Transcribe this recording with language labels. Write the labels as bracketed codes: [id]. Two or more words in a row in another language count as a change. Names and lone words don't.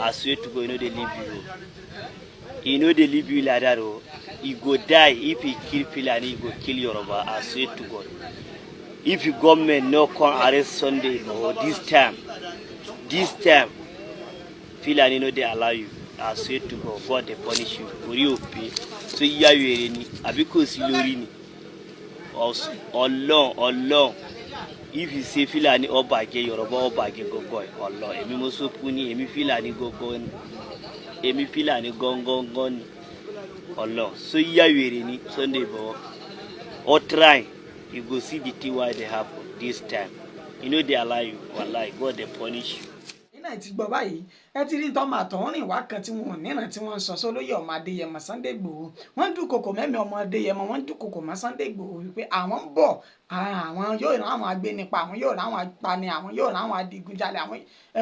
[pcm] I swear to God, you know they leave you. You know they leave you like that, oh. He go die. If he kill Fúlàní, he go kill Yoruba. I swear to God. If the government no come arrest Sunday or this time, Fúlàní no dey allow you. I swear to God, God dey punish you. [yo] Orí òpè so yíyá wèrè ni àbí kò sí lórí ni. Ọlọ́run. [pcm] If you say [yo] Fúlàní ó bàjẹ́ Yoruba ó bàjẹ́ gọ́gọ́ ẹ̀ Ọlọ́run èmi mo sọ́kù ní èmi Fúlàní gọ́gọ́ ni èmi Fúlàní gọ́ngọ́ngọ́ ni Ọlọ́run so yíyá wèrè ni Sunday Igboho [pcm] or try you go see the thing why they happen this time you know they allow you wallahi God dey punish you. [yo] Iná ti gbọ́ báyìí ẹ ti rí tọ́mọ àtọ̀húnrìn wá kan tí wọn ò níran tí wọ́n ń sọ sólóyè ọmọ Adéyẹmọ Sunday Igboho wọ́n ń dúnkokò mẹ́mí ọmọ Adéyẹmọ wọ́n ń dúnkokò mọ́ Sunday Igboho wípé àwọn ń bọ̀ àwọn yóò rán àwọn agbénipa àwọn yóò rán àwọn apani àwọn yóò rán àwọn adigunjalè àwọn ẹ